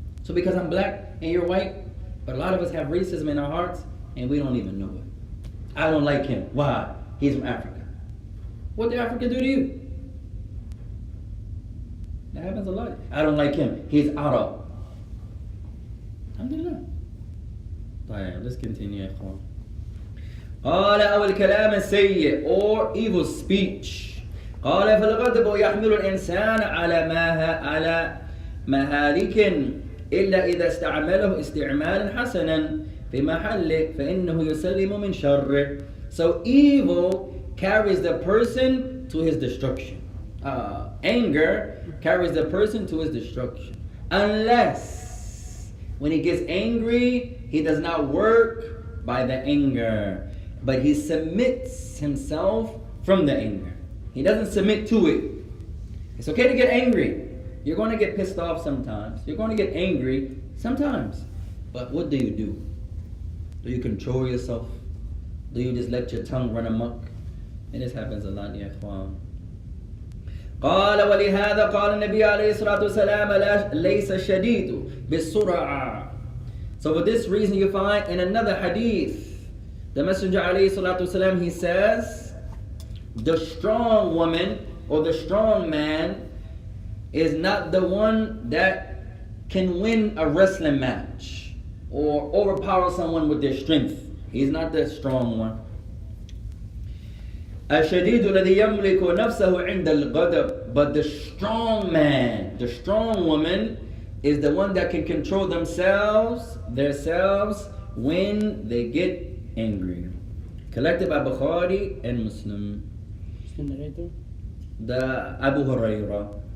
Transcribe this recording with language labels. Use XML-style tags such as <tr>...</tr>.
<en>So because I'm black and you're white, but a lot of us have racism in our hearts and we don't even know it. I don't like him. Why? He's from Africa. What did Africa do to you? That happens a lot. I don't like him. He's Arab. Alhamdulillah.</en> <ar>طيب,</ar> <en>let's continue</en> <ar>يا إخوان. قال أو الكلام السيء</ar> <en>or evil speech.</en> <ar>قال فالغضب يحمل الإنسان على مهالك إلا إذا استعمله استعمالا حسنا في محله فإنه يسلم من شره.</ar> <en>So evil carries the person to his destruction. Anger carries the person to his destruction. Unless when he gets angry, he does not work by the anger, but he submits himself from the anger. He doesn't submit to it. It's okay to get angry. You're going to get pissed off sometimes. You're going to get angry sometimes. But what do? Do you control yourself? Do you just let your tongue run amok? And this happens a lot, ya ikhwan.</en> <ar>قال ولهذا قال النبي عليه الصلاة والسلام ليس الشديد بالسرعة.</ar> <en>So for this reason you find in another hadith, the Messenger</en> <ar>عليه الصلاة والسلام,</ar> <en>he says, the strong woman or the strong man is not the one that can win a wrestling match or overpower someone with their strength. He's not the strong one.</en> <ar>الشديد الذي يملك نفسه عند الغضب.</ar> <en>But the strong man, the strong woman, is the one that can control themselves when they get angry. Collected by Bukhari and Muslim. The narrator? The Abu Hurairah.</en>